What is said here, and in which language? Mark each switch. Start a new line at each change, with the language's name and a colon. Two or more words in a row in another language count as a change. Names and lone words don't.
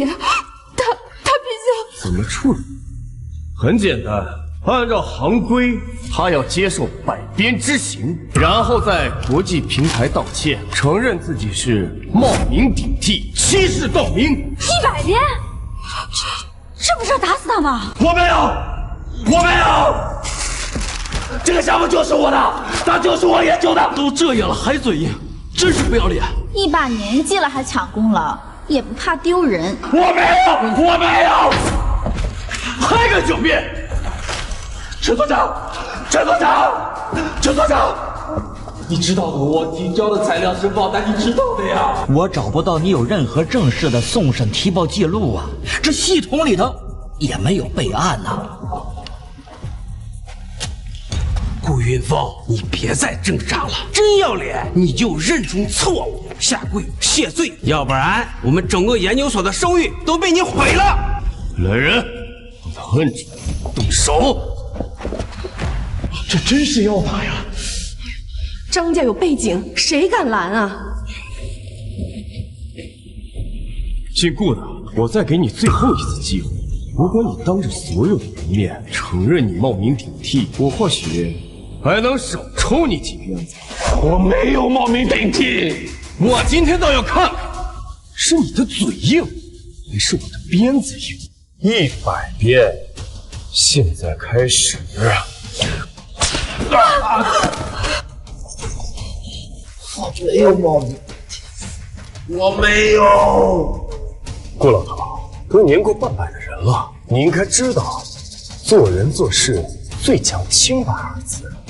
Chinese: 他畢竟…… 怎麼處理？很簡單，按照行規，他要接受百鞭之刑，然後在國際平台道歉，承認自己是冒名頂替、欺世盜名。 100鞭？ 這不是要打死他嗎？我沒有，這個項目就是我的，它就是我研究的。都這樣了還嘴硬，真是不要臉！一把年紀了還搶功勞，也不怕丟人。我沒有，還敢狡辯！陳所長，你知道我提交的材料是報單，你知道的呀。我找不到你有任何正式的送審提報記錄啊，這系統裡頭也沒有備案吶。顧雲峰，你別再掙扎了，真要臉你就認出錯誤，下跪謝罪，要不然我們整個研究所的聲譽都被你毀了。來人，站住，動手！這真是要打呀！张家有背景，誰敢拦啊？姓顾的，我再给你最后一次机会，如果你当着所有的人面承認你冒名頂替，我或許還能少抽你幾鞭子。我沒有冒名頂替，我今天倒要看看，是你的嘴硬，還是我的鞭子硬？100 鞭，現在開始。我沒有冒名，我沒有。顧老頭，都年過半百的人了，你應該知道，做人做事最講清白二字。